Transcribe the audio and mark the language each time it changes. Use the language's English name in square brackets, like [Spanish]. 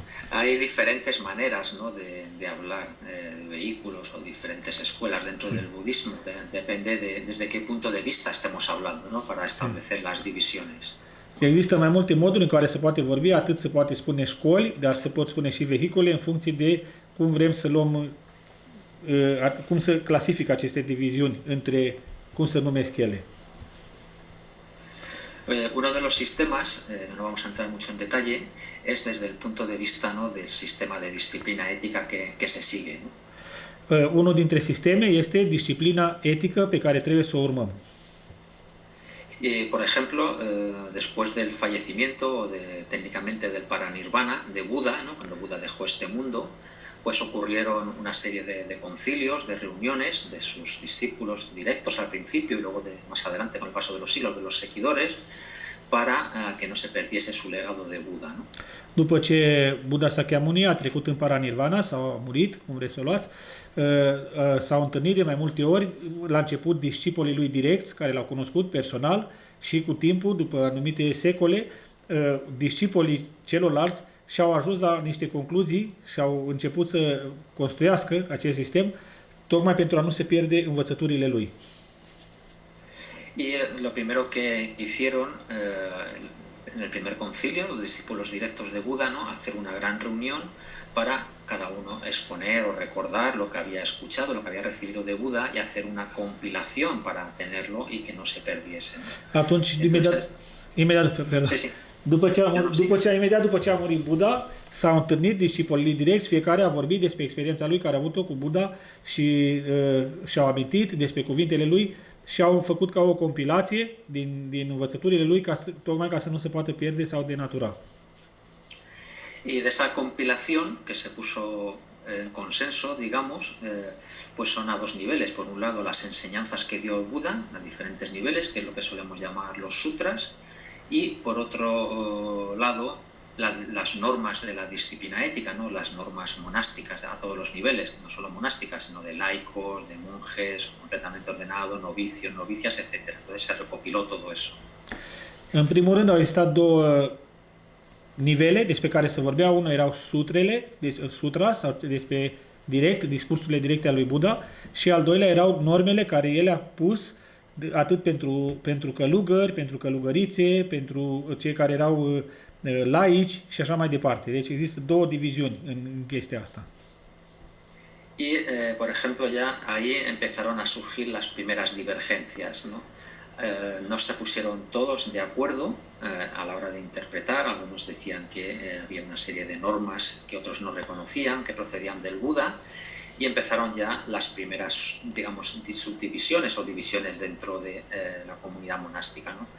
[Spanish] Hay diferentes maneras, ¿no? de hablar de vehículos o diferentes escuelas dentro del budismo. Depende desde qué punto de vista estemos hablando, ¿no? Para establecer las divisiones. [Romanian] Există mai multe moduri în care se poate vorbi, atât se poate spune școli, dar se pot spune și vehicule în funcție de cum vrem să luăm, cum să clasifică aceste diviziuni între cum se numesc ele. [Spanish] Uno de los sistemas, no vamos a entrar mucho en detalle, es desde el punto de vista, ¿no? del sistema de disciplina ética que se sigue, ¿no? [Romanian] Unul dintre sisteme este disciplina etică pe care trebuie să o urmăm. [Spanish] Por ejemplo, después del fallecimiento o técnicamente del paranirvana de Buda, ¿no? Cuando Buda dejó este mundo, pues ocurrieron una serie de concilios, de reuniones de sus discípulos directos al principio y luego más adelante con el paso de los siglos de los seguidores para que no se perdiese su legado de Buda, ¿no? [Romanian] După ce Buddha Sakyamuni a trecut în paranirvana sau a murit, cum vreți să o luați, s-au întâlnit de mai multe ori, la început discipolii lui direcți, care l-au cunoscut personal și cu timpul, după anumite secole, discipolii celorlalți și-au ajuns la niște concluzii și au început să construiască acest sistem, tocmai pentru a nu se pierde învățăturile lui. [Spanish] Y lo primero que hicieron en el primer concilio, los discípulos directos de Buda, ¿no? Hacer una gran reunión para cada uno exponer o recordar lo que había escuchado, lo que había recibido de Buda y hacer una compilación para tenerlo y que no se perdiese, ¿no? [Romanian] Atunci, imediat după ce a murit Buddha, s-au întâlnit discipolii direcți, fiecare a vorbit despre experiența lui care a avut-o cu Buddha și și-au amintit despre cuvintele lui și au făcut ca o compilație din învățăturile lui, tocmai ca să nu se poată pierde sau denatura. [Spanish] Y de esa compilación que se puso en consenso, digamos, pues son a dos niveles. Por un lado, las enseñanzas que dio Buda a diferentes niveles, que es lo que solemos llamar los sutras, y por otro lado, las normas de la disciplina ética, ¿no? Las normas monásticas a todos los niveles, no solo monásticas, sino de laicos, de monjes, completamente ordenados, novicios, novicias, etc. Entonces se recopiló todo eso. [Romanian] În primul rând au existat două nivele despre care se vorbea. Unul erau sutras, sau despre discursurile directe ale lui Buddha, și al doilea erau normele care el a pus atât pentru călugări, pentru călugărițe, pentru cei care erau laici și așa mai departe. Deci există două diviziuni în chestia asta. [Spanish] Y, por ejemplo, ya ahí empezaron a surgir las primeras divergencias, ¿no? no se pusieron todos de acuerdo a la hora de interpretar. Algunos decían que había una serie de normas que otros no reconocían, que procedían del Buda, y empezaron ya las primeras, digamos, subdivisiones o divisiones dentro de la comunidad monástica, ¿no?